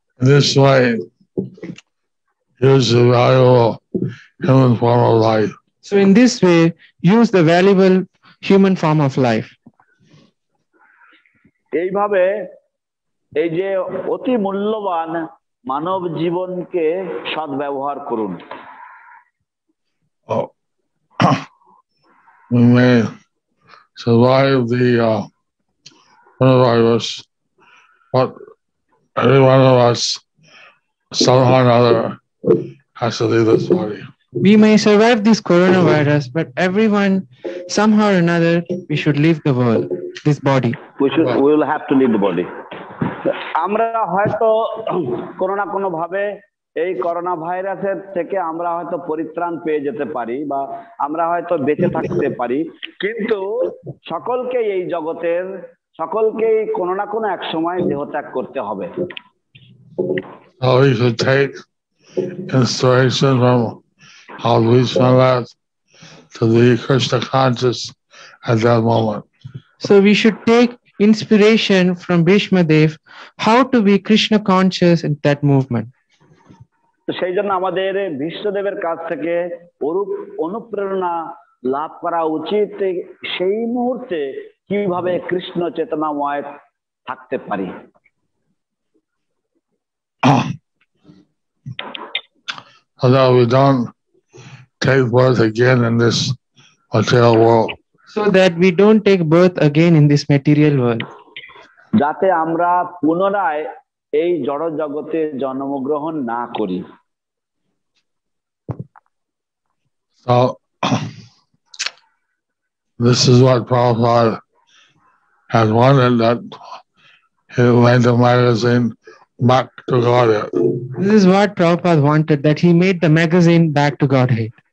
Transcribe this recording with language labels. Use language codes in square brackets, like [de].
[en] This way, use the valuable human form of life. So in this way, use the valuable human form of life. [bn] এইভাবে এই যে অতি মূল্যবান মানব জীবনকে সদ্ব্যবহার করুন। [en] Oh, we may survive the coronavirus, but every one of us, somehow or another, has to leave this body. We may survive this coronavirus, but everyone, somehow or another, we should leave the world, this body. We will have to leave the body. [bn] আমরা হয়তো কোনো না কোনো ভাবে এই corona ভাইরাসের থেকে আমরা হয়তো পরিত্রাণ পেয়ে যেতে পারি বা আমরা হয়তো বেঁচে থাকতে পারি, কিন্তু সকলকে এই জগতের সকলকেই কোনো না কোনো এক সময় দেহত্যাগ করতে হবে। [en] So we should take inspiration from how Vishwanath to be Krishna conscious at that moment. So we should take inspiration from Bhishma Dev, how to be Krishna conscious in that movement. [bn] তো সেই জন্য আমাদের বিশ্বদেবের কাছ থেকে অনুপ্রেরণা লাভ করা উচিত, সেই মুহূর্তে কিভাবে কৃষ্ণ চেতনাময় থাকতে পারি। [en] So that we don't take birth again in this material world. So that we don't take birth again in this material world. [bn] যাতে আমরা পুনরায় এই জড় জগতে জন্মগ্রহণ না করি। [en] So this is what Prabhupada has wanted, that he made the magazine back to Godhead. This is what Prabhupada wanted, that he made the magazine back to Godhead.